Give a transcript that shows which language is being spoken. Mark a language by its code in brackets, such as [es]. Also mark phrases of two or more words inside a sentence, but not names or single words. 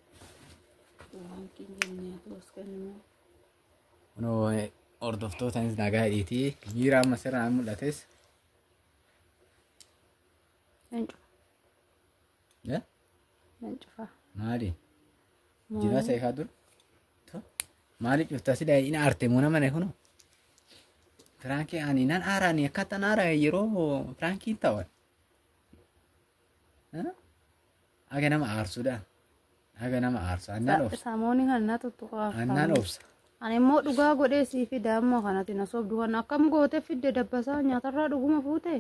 [om] Kunoo hordoftootanis nagaa hidhiitii miira amma sirnaan mul'ates. Maali? Jira seekaa dur. Maali cufta sida ina arte muna mana kuno. Franki ani nan arani akkata nara yeroo Franki tawan. Aga nama aarsuudha. Aga nama aarsu annaan obsa. Samooni kana tuttuqaa. Annaan obsa. Ani immoo dhugaa godhee sii fida amma kanatti na soobdu kan akkam goote fidde dabbasaa nyaatarraa dhuguma fuute.